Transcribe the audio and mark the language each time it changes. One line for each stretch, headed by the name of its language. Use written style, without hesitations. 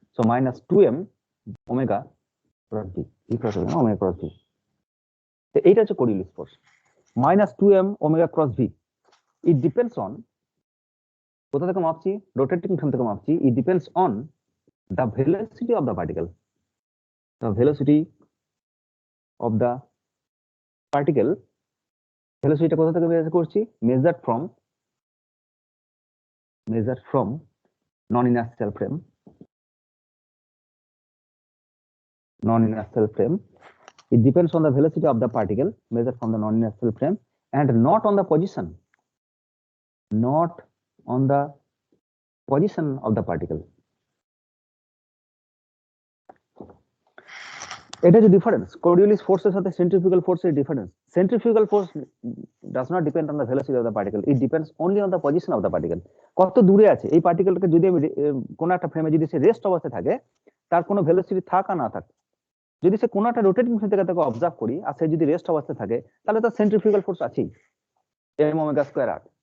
English: So -2m omega cross V, V cross omega omega cross V.
Bangla: তো এইটা হচ্ছে Coriolis force. -2m omega cross V,
English: it depends on,
Bangla: কোথা থেকে মাপছি? Rotating frame থেকে মাপছি।
English: It depends on the velocity of the particle. The velocity of the particle, velocity
Bangla: কোথা থেকে বের করছি?
English: measured from non-inertial frame, non-inertial frame. It depends on the velocity of the particle measured from the non-inertial frame and not on the position, not on the position of the particle.
Bangla: এটা যে difference Coriolis ফোর্সের সাথে centrifugal ফোর্সের difference.
English: Centrifugal force does not depend on the velocity of the particle, it depends only on the position of the particle.
Bangla: কত দূরে আছে এই পার্টিকেলটাকে, যদি আমি কোনো একটা ফ্রেমে যদি সে রেস্ট অবস্থায় থাকে, তার কোনো ভেলোসিটি থাক আর না থাক, যদি সে কোনো একটা রোটেটিং ফ্রেম থেকে তাকে অবজার্ভ করি আর সে যদি রেস্ট অবস্থায় থাকে, তাহলে তার সেন্ট্রিফিউগাল ফোর্স আছেই, এম ওমেগা স্কয়ার আর।